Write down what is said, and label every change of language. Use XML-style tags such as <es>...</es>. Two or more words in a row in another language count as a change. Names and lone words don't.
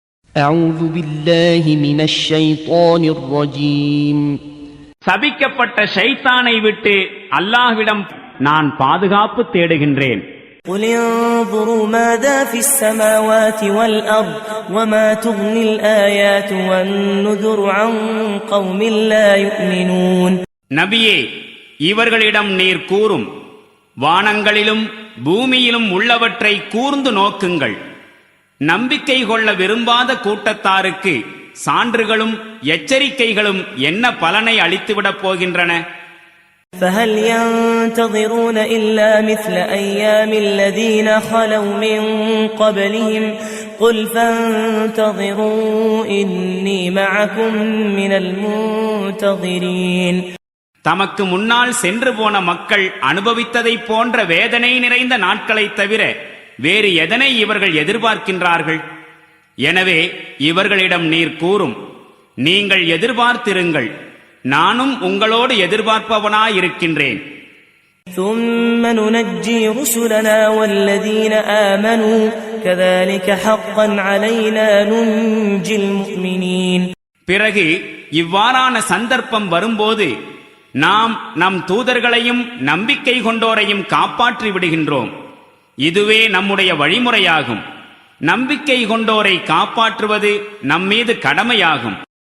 <ar>أعوذ بالله من الشيطان الرجيم.</ar> <ta>சபிக்கப்பட்ட ஷைத்தானை விட்டு அல்லாஹ்விடம் நான் பாதுகாப்பு தேடுகின்றேன்.</ta> <ar>قل انظروا ماذا في السماوات والأرض وما تغني الآيات والنذر عن قوم لا يؤمنون.</ar> <ta>நபியே, இவர்களிடம் நீர் கூறும், வானங்களிலும் பூமியிலும் உள்ளவற்றை கூர்ந்து நோக்குங்கள். நம்பிக்கை கொள்ள விரும்பாத கூட்டத்தாருக்கு சான்றுகளும் எச்சரிக்கைகளும் என்ன பலனை அளித்துவிடப் போகின்றன?</ta> <ar>فهل ينتظرون إلا مثل أيام الذين خلوا من قبلهم قل فانتظروا إني معكم من المنتظرين.</ar> <ta>தமக்கு முன்னால் சென்று போன மக்கள் அனுபவித்ததை போன்ற வேதனை நிறைந்த நாட்களை தவிர வேறு எதனை இவர்கள் எதிர்பார்க்கின்றார்கள்? எனவே இவர்களிடம் நீர் கூறும், நீங்கள் எதிர்பார்த்திருங்கள், நானும் உங்களோடு எதிர்பார்ப்பவனாயிருக்கின்றேன்.</ta> <ar>ثم ننجي رسلنا والذين آمنوا كذلك حقا علينا ننجي المؤمنين.</ar> <ta>பிறகு இவ்வாறான சந்தர்ப்பம் வரும்போது நாம் நம் தூதர்களையும் நம்பிக்கை கொண்டோரையும் காப்பாற்றி விடுகின்றோம். இதுவே நம்முடைய வழிமுறையாகும். நம்பிக்கை கொண்டோரை காப்பாற்றுவது நம்மீது கடமையாகும்.</ta>